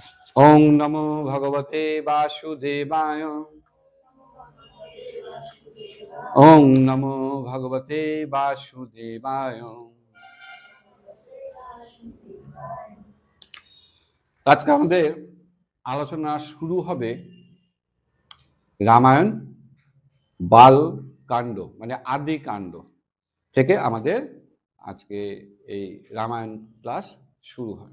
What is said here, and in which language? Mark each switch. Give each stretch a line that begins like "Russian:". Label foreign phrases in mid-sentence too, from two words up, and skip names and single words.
Sanskrit: ওং নমো ভগবতে বাসুদেবায়। ওং নমো ভগবতে বাসুদেবায়।
Bangla: আজকে আমাদের আলোচনা শুরু হবে রামায়ণ বাল কাণ্ড, মানে আদি কাণ্ড থেকে আমাদের আজকে এই রামায়ণ ক্লাস শুরু হয়।